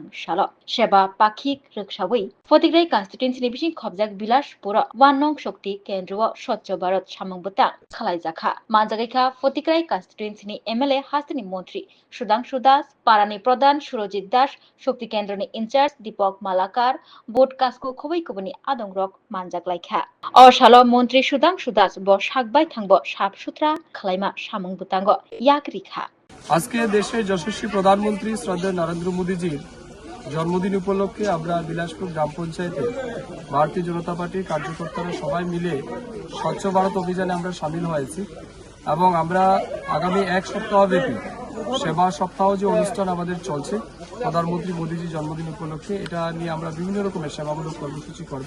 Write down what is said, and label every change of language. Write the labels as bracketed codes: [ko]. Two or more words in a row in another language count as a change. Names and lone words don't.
[trp] साल सेबा पाखिक रोखसावै फतिग्राई कन्स्टिट्युएन्सिनि बिसिं खबजाक बिलासपुर वान नं शक्ति केन्द्र स्वच्छ भारत सामंबता खालायजाखा मानजागाइखा फतिग्राई कन्स्टिट्युएन्सिनि एमएलए हास्तिनि मन्त्री सुधांशु दास पारानि प्रधान सुरजित दास शक्ति केन्द्रनि इनचार्ज दीपक मालाकार बोर्ड कास्कु खबै कुबनि आदंरक मानजागलायखा अ साल मन्त्री सुधांशु दास ब सागबाय थांब [hi] साफ सुथरा [trp] खालाइमा सामं बुतांग याकरिखा [bn] আজকে দেশের যশস্বী প্রধানমন্ত্রী শ্রদ্ধেয় নরেন্দ্র মোদীজির জন্মদিন উপলক্ষে আমরা বিলাসপুর গ্রাম পঞ্চায়েতে ভারতীয় জনতা পার্টির কার্যকর্তারা সবাই মিলে স্বচ্ছ ভারত অভিযানে আমরা সামিল হয়েছি এবং আমরা আগামী এক সপ্তাহ ব্যাপী সেবা সপ্তাহ যে অনুষ্ঠান আমাদের চলছে প্রধানমন্ত্রী মোদীজির জন্মদিন উপলক্ষে এটা নিয়ে আমরা বিভিন্ন রকমের সেবামূলক কর্মসূচি করব।